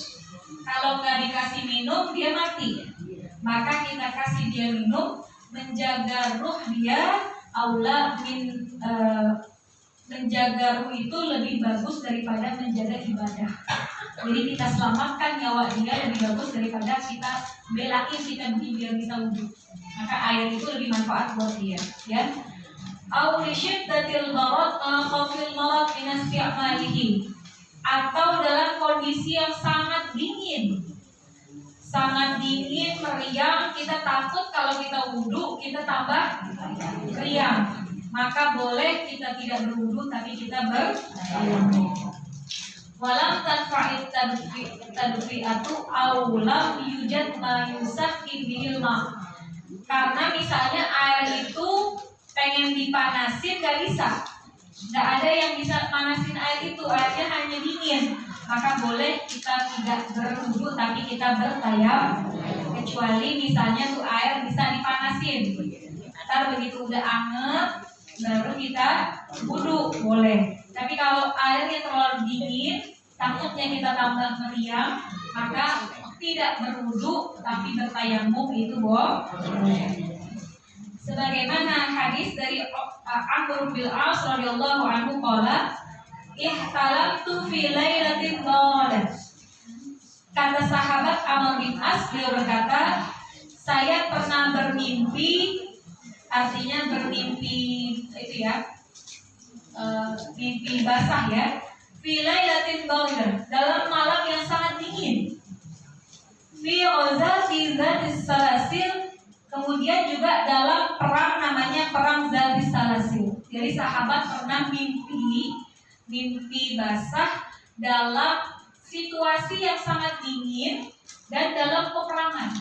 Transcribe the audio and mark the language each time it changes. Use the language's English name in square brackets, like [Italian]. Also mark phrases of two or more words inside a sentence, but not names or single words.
[Indonesian] Kalau nggak dikasih minum dia mati. Maka kita kasih dia minum, menjaga ruh dia aula menjaga ruh itu lebih bagus daripada menjaga ibadah. Jadi kita selamatkan nyawa dia lebih bagus daripada kita belain kita biar bisa wudhu. Maka air itu lebih manfaat buat dia, ya. [Arabic] أو لشدة المرض خوف المرض من استعماله, [Indonesian] atau dalam kondisi yang sangat dingin, meriang, kita takut kalau kita wudhu kita tambah meriang, maka boleh kita tidak berwudhu tapi kita bertayamum. [Arabic] ولم تنفع التدفئة أو لم يوجد ما يسخن به الماء. [Indonesian] Karena misalnya air itu pengen dipanasin gak bisa, gak ada yang bisa panasin air itu, airnya hanya dingin, maka boleh kita tidak berwudhu tapi kita bertayamum. Kecuali misalnya tuh air bisa dipanasin, ntar begitu udah anget baru kita wudhu boleh. Tapi kalau airnya terlalu dingin, takutnya kita tambah meriang, maka tidak berwudhu tapi bertayamum itu boleh. Sebagaimana hadis dari Amr bin As [Arabic] رضي الله عنه قال احتلمت في ليلة ضلت. [Indonesian] Kata sahabat Amr bin As, beliau berkata, saya pernah bermimpi, artinya bermimpi itu ya, mimpi basah ya, [Arabic] في ليلة ضلت, [Indonesian] dalam malam yang sangat dingin, [Arabic] في غزوة ذات السلاسل. [Indonesian] Kemudian juga dalam perang namanya perang Zatis Salasil. Jadi sahabat pernah mimpi basah dalam situasi yang sangat dingin dan dalam peperangan.